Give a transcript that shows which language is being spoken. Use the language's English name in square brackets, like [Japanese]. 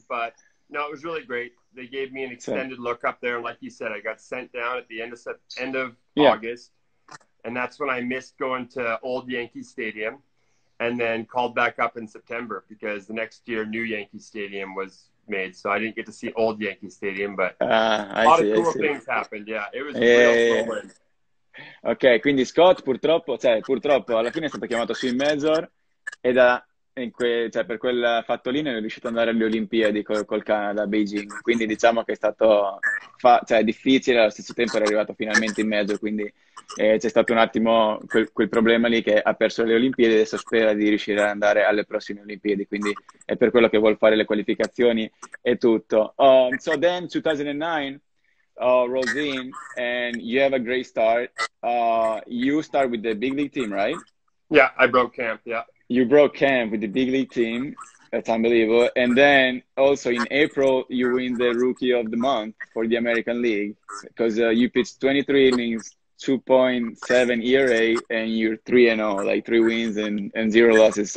[English] But no, it was really great. They gave me an extended look up there. And like you said, I got sent down at the end of August. And that's when I missed going to Old Yankee Stadium and then called back up in September because the next year, new Yankee Stadium was made. So I didn't get to see Old Yankee Stadium, but a lot of cool things happened. Yeah, it was real cool. [Italian] Ok, quindi Scott purtroppo alla fine è stato chiamato su in major e da cioè, per quel fatto lì non è riuscito ad andare alle Olimpiadi col Canada a Beijing, quindi diciamo che è stato cioè, difficile, allo stesso tempo era arrivato finalmente in mezzo, quindi c'è stato un attimo quel problema lì che ha perso le Olimpiadi e adesso spera di riuscire ad andare alle prossime Olimpiadi, quindi è per quello che vuol fare le qualificazioni e tutto. [English] So then 2009 rolls in and you have a great start. You start with the big league team, right? Yeah, I broke camp. Yeah. You broke camp with the big league team. That's unbelievable. And then also in April, you win the Rookie of the Month for the American League because you pitched 23 innings, 2.7 ERA, and you're 3-0, like 3 wins and 0 losses.